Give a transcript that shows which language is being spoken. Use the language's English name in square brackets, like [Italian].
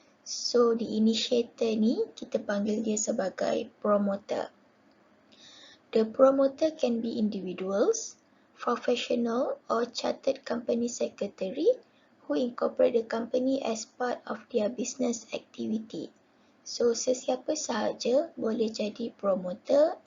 [English] So the initiator [Malay] ni kita panggil dia sebagai promoter. [English] The promoter can be individuals, professional or chartered company secretary who incorporate the company as part of their business activity. [Malay] So sesiapa sahaja boleh jadi promoter.